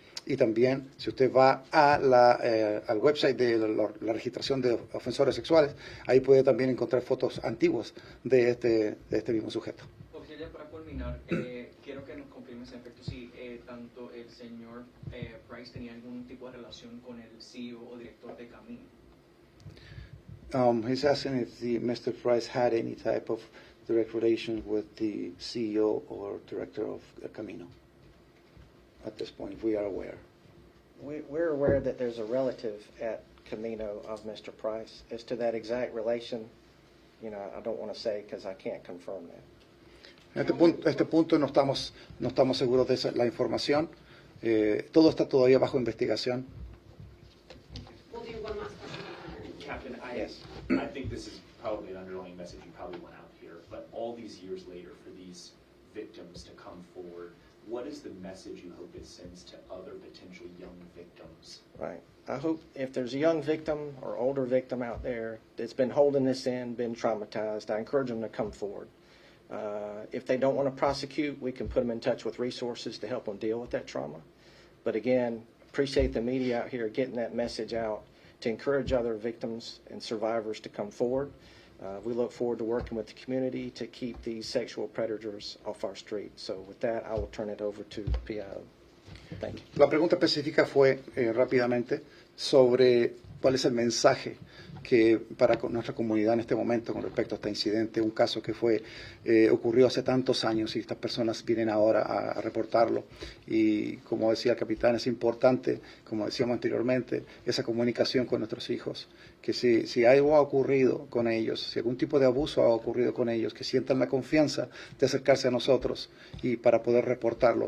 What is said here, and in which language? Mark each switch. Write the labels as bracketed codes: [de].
[es] Y también, si usted va al website de la registración de ofensores sexuales, ahí puede también encontrar fotos antiguas de este mismo sujeto. Oficial, para culminar, quiero que nos confirmes en efecto si tanto el señor Price tenía algún tipo de relación con el CEO o director de Camino. [en] He's asking if Mr. Price had any type of direct relation with the CEO or director of Camino. At this point, we are aware. We're aware that there's a relative at Camino of Mr. Price. As to that exact relation, I don't want to say because I can't confirm that. [es] En este punto no estamos seguros de la información. Todo está todavía bajo investigación. [en] We'll do one last question. Captain, Yes. I think this is probably an underlying message you probably went out here, but all these years later, for these victims to come forward, what is the message you hope it sends to other potential young victims? Right. I hope if there's a young victim or older victim out there that's been holding this in, been traumatized, I encourage them to come forward. If they don't want to prosecute, we can put them in touch with resources to help them deal with that trauma. But again, appreciate the media out here getting that message out to encourage other victims and survivors to come forward. We look forward to working with the community to keep these sexual predators off our street. So with that, I will turn it over to PIO. Thank you. [es] La pregunta específica fue rápidamente sobre cuál es el mensaje que para nuestra comunidad en este momento con respecto a este incidente, un caso que ocurrió hace tantos años y estas personas vienen ahora a reportarlo. Y como decía el capitán, es importante, como decíamos anteriormente, esa comunicación con nuestros hijos, que si algo ha ocurrido con ellos, si algún tipo de abuso ha ocurrido con ellos, que sientan la confianza de acercarse a nosotros y para poder reportarlo.